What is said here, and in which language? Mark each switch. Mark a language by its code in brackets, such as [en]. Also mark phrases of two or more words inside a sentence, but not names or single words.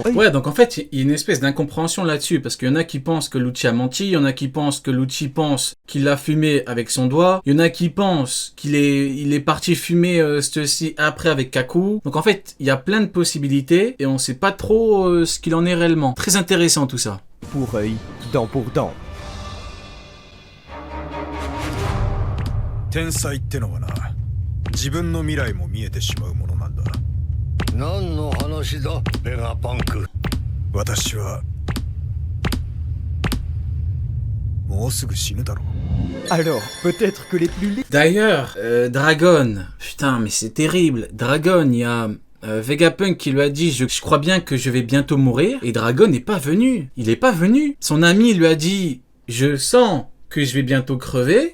[fr] Ouais, donc en fait, il y a une espèce d'incompréhension là-dessus, parce qu'il y en a qui pensent que Lucci a menti, il y en a qui pensent que Lucci pense qu'il l'a fumé avec son doigt, il y en a qui pensent qu'il est parti fumer ceci après avec Kaku. Donc en fait, il y a plein de possibilités, et on sait pas trop ce qu'il en est réellement. Très intéressant tout ça. Pour œil, dent pour dent. [ja] 天才ってのはな、自分の未来も見えてしまうものなんだ。何の話だ、ベガパンク。私はもうすぐ死ぬだろう。 [fr] Alors, peut-être que les plus... D'ailleurs, Dragon, putain, mais c'est terrible. Dragon, il y a Vegapunk qui lui a dit je crois bien que je vais bientôt mourir, et Dragon n'est pas venu. Il est pas venu. Son ami lui a dit je sens que je vais bientôt crever.